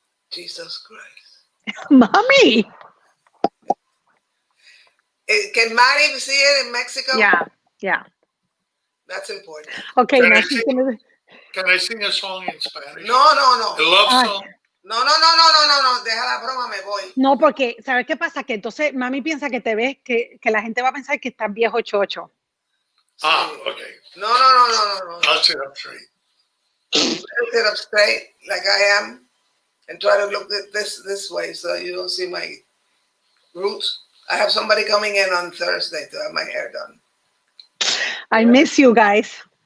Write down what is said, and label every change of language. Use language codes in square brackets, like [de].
[en] Jesus Christ. Mommy. Can Mari see it in Mexico? Yeah. That's important. Okay, Can I sing a song in Spanish? No. A love song? [es] No. Deja la broma, me voy. No, porque, ¿sabes qué pasa? Que entonces mami piensa que te ves, que la gente va a pensar que estás viejo chocho. [en] Okay. No. I'll sit up straight. Sit up straight like I am, and try to look at this way so you don't see my roots. I have somebody coming in on Thursday to have my hair done. I miss you guys.